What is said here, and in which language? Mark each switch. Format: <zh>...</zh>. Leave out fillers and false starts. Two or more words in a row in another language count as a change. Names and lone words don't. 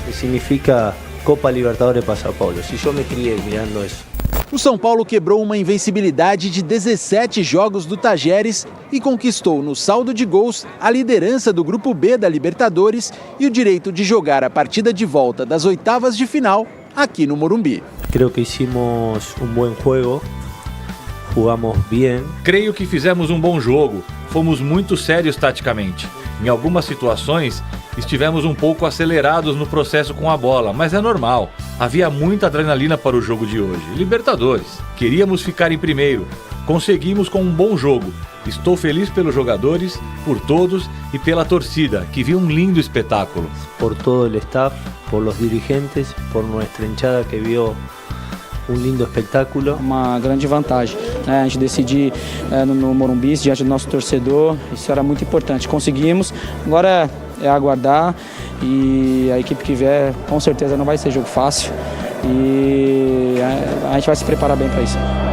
<pt>O que significa Copa Libertadores para São Paulo? Se eu me criei mirando isso. O São Paulo quebrou uma invencibilidade de 17 jogos do Tajeres e conquistou no saldo de gols a liderança do Grupo B da Libertadores e o direito de jogar a partida de volta das oitavas de final aqui no Morumbi.</pt> <es>Creo que hicimos buen juego, jugamos bien.</es> <pt>Creio que fizemos um bom jogo, fomos muito sérios taticamente. Em algumas situações, estivemos um pouco acelerados no processo com a bola, mas é normal. Havia muita adrenalina para o jogo de hoje. Libertadores. Queríamos ficar em primeiro. Conseguimos com um bom jogo. Estou feliz pelos jogadores, por todos e pela torcida, que viu um lindo espetáculo. Por todo o staff,</pt> <es>por los dirigentes, por nuestra hinchada</es> <pt>que viu um lindo espetáculo. Uma grande vantagem, né? A gente decidir no Morumbi, diante do nosso torcedor, isso era muito importante. Conseguimos, agora é aguardar e a equipe que vier com certeza não vai ser jogo fácil e a gente vai se preparar bem para isso.</pt>